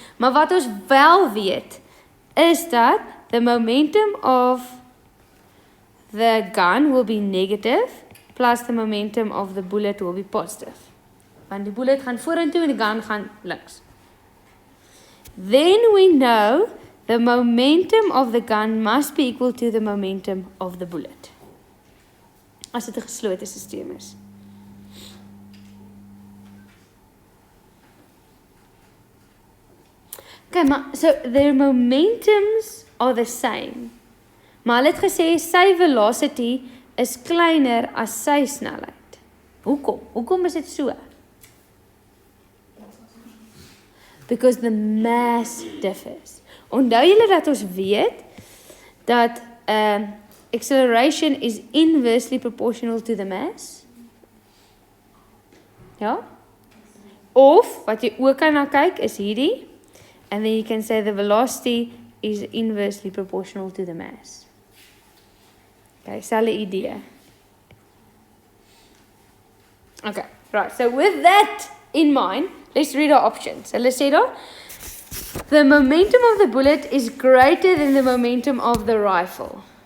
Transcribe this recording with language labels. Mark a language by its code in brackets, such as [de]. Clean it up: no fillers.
[af] Maar wat ons wel weet, is dat [en] the momentum of the gun will be negative plus the momentum of the bullet will be positive. [af] Want die bullet gaan vorentoe en die gun gaan links. [en] Then we know the momentum of the gun must be equal to the momentum of the bullet. [af] As dit 'n geslote stelsel is. [en] Okay, maar, so their momentums are the same. [af] Maar hulle het gesê sy velocity is kleiner as sy snelheid. Hoekom? Hoekom is dit so? [en] Because the mass differs. [af] Onthou julle dat ons weet dat [en] acceleration is inversely proportional to the mass? [af] Ja? Of wat jy ook kan na kyk is hierdie. [en] And then you can say the velocity is inversely proportional to the mass. Okay, [af] selfe idee. [en] Okay, right. So with that in mind, let's read our options. So let's say that the momentum of the bullet is greater than the momentum of the rifle.